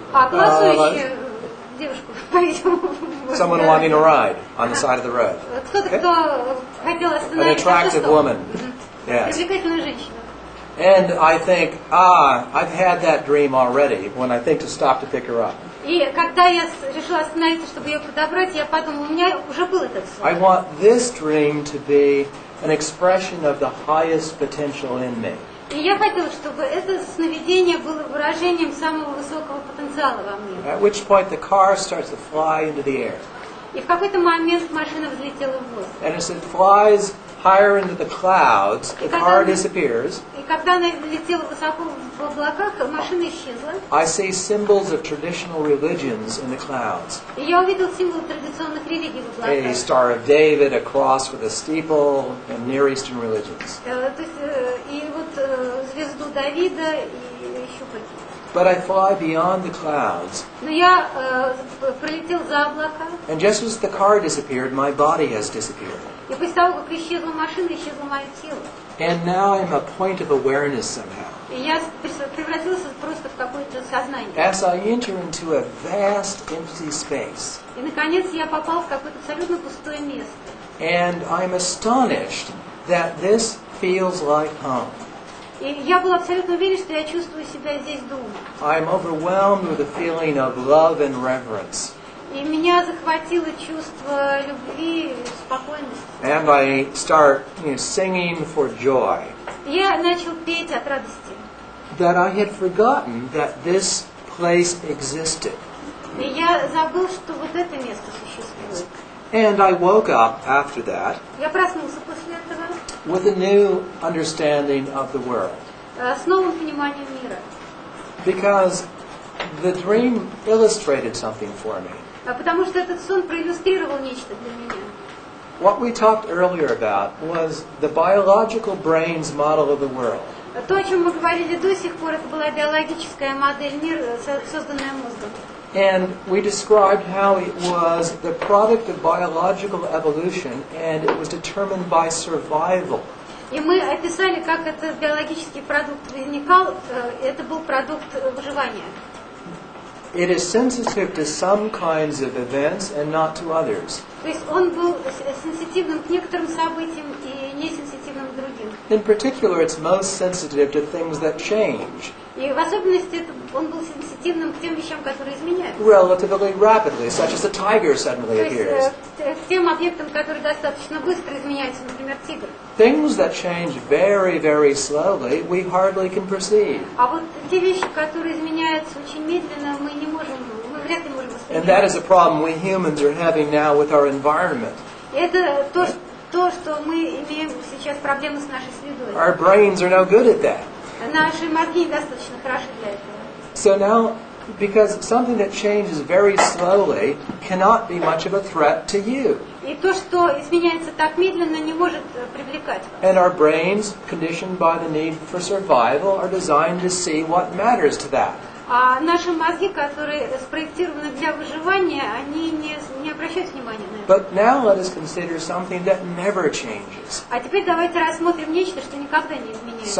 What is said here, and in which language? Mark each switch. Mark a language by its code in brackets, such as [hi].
[ru] Голосующую девушку, по-видимому. [en] Someone wanting a ride on the side of the road. [ru] Кто-то, кто хотел [en] An [ru] остановиться. [en] attractive woman. Yes. [ru] Привлекательная женщина. [en] And I think, I've had that dream already when I think to stop to pick her up. [ru] И когда я решила остановиться, чтобы ее подобрать, я подумала, у меня уже был этот сон. [en] I want this dream to be an expression of the highest potential in me. [ru] И я хотела, чтобы это сновидение было выражением самого высокого потенциала во мне. [en] At which point the car starts to fly into the air. [ru] И в какой-то момент машина взлетела в воздух. [en] And as it flies higher into the clouds, the car disappears. [ru] И когда она летела высоко в облаках, машина исчезла. [en] I see symbols of traditional religions in the clouds. [ru] И я увидел символы традиционных религий в [en] A [ru] облаках. [en] Star of David, a cross with a steeple, and Near Eastern religions. [ru] То есть, и вот звезду Давида и еще какие-то. [en] But I fly beyond the clouds. [ru] Но я пролетел за облака. [en] And just as the car disappeared, my body has disappeared. [ru] И после того, как исчезла машина, исчезло мое тело. [en] And now I'm a point of awareness somehow. [ru] И я превратился просто в какое-то сознание. [en] As I enter into a vast empty space. [ru] И, наконец, я попал в какое-то абсолютно пустое место. [en] And I'm astonished that this feels like home. [ru] И я был абсолютно уверен, что я чувствую себя здесь дома. [en] I'm overwhelmed with a feeling of love and reverence. [ru] И меня захватило чувство любви и спокойности. [en] And I start singing for joy. [ru] Я начал петь от радости. [en] That I had forgotten that this place existed. [ru] И я забыл, что вот это место существует. [en] And I woke up after that [ru] Я проснулся после этого [en] with a new understanding of the world. [ru] с новым пониманием мира. [en] Because the dream illustrated something for me. [ru] Потому что этот сон проиллюстрировал нечто для меня. [en] What we talked earlier about was the biological brain's model of the world. [ru] То, о чем мы говорили до сих пор, это была биологическая модель мира, созданная мозгом. [en] And we described how it was the product of biological evolution and it was determined by survival. [ru] И мы описали, как этот биологический продукт возникал. Это был продукт выживания. [en] It is sensitive to some kinds of events and not to others. [ru] То есть он был сенситивным к некоторым событиям и несенситивным к другим. [en] In particular, it's most sensitive to things that change. [ru] И в особенности он был сенситивным к тем вещам, которые изменяются. [en] Relatively rapidly, such as a tiger suddenly [ru] То есть [en] appears. [ru] к тем объектам, которые достаточно быстро изменяются, например, тигр. [en] Things that change very, very slowly, we hardly can perceive. [ru] А вот те вещи, которые изменяются очень медленно, мы вряд ли можем [en] And that is [ru] воспринимать. [en] a problem we humans are having now with our environment. [ru] И это то, что мы имеем сейчас проблемы с нашей средой. [en] Our brains are no good at that. [ru] Наши мозги недостаточно хороши для этого. [en] So now, because something that changes very slowly cannot be much of a threat to you. [ru] И то, что изменяется так медленно, не может привлекать вас. [en] And our brains, conditioned by the need for survival, are designed to see what matters to that. [ru] А наши мозги, которые спроектированы для выживания, они не обращают внимания на это. [en] But now let us consider something that never changes. [ru] А теперь давайте рассмотрим нечто, что никогда не изменяется.